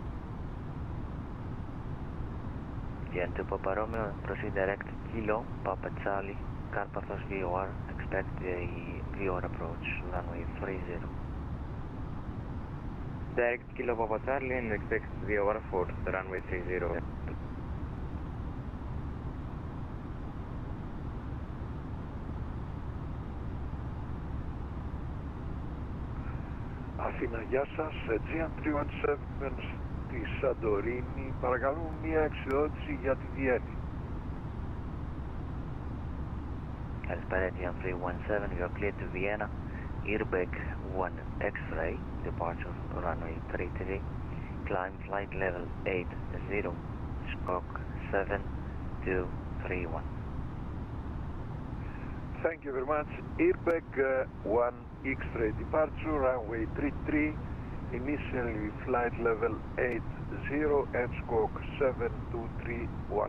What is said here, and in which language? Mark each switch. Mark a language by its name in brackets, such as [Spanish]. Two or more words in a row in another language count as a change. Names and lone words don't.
[English] AGM 2 Papa Romeo, proceed direct Kilo Papa Charlie, Paphos VOR, expect the VOR approach, runway 30. Direct Kilo Papa Charlie and expect VOR for the runway 30. [Greek] Αθήνα, γεια σας. Aegean 317 στη Σαντορίνη. Παρακαλούμε μία εξοδότηση για τη Βιέννη. Καλησπέρα, Aegean 317, [English] you're clear to Vienna. Airbag 1 X-ray, departure runway 33, climb flight level 80, stroke 7231. Thank you very much. Airbag 1 X-ray departure, runway 33, initially flight level 80 and stroke 7231.